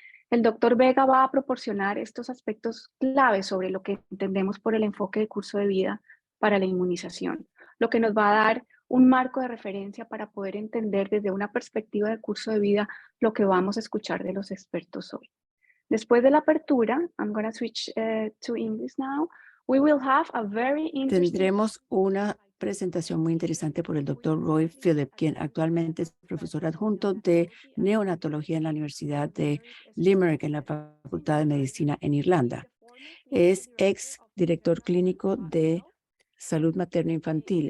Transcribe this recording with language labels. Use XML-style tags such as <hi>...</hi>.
<es>El doctor Vega va a proporcionar estos aspectos claves sobre lo que entendemos por el enfoque de curso de vida para la inmunización, lo que nos va a dar un marco de referencia para poder entender desde una perspectiva de curso de vida lo que vamos a escuchar de los expertos hoy. Después de la apertura,</es> <en>I'm going to switch to English now. We will have a very interesting.</en> <es>Tendremos una presentación muy interesante por el doctor Roy Phillip, quien actualmente es profesor adjunto de neonatología en la Universidad de Limerick, en la Facultad de Medicina en Irlanda. Es ex director clínico de salud materno-infantil.</es>